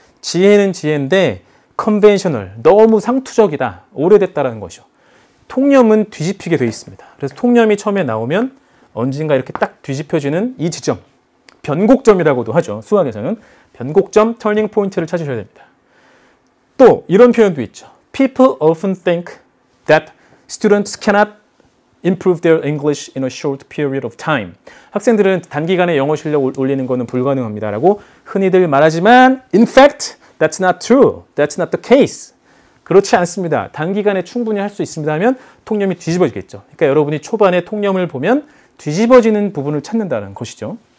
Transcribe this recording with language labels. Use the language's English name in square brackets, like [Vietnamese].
[Korean] 지혜는 지혜인데 conventional. 너무 상투적이다. 오래됐다라는 것이죠. 통념은 뒤집히게 되어 있습니다. 그래서 통념이 처음에 나오면 언젠가 이렇게 딱 뒤집혀지는 이 지점, 변곡점이라고도 하죠. 수학에서는 변곡점, 터닝 포인트를 찾으셔야 됩니다. 또 이런 표현도 있죠. [English] People often think that students cannot improve their English in a short period of time. [Korean] 학생들은 단기간에 영어 실력 올리는 것은 불가능합니다라고 흔히들 말하지만 [English] in fact, that's not true. That's not the case. [Korean] 그렇지 않습니다. 단기간에 충분히 할 수 있습니다 하면 통념이 뒤집어지겠죠. 그러니까 여러분이 초반에 통념을 보면 뒤집어지는 부분을 찾는다는 것이죠.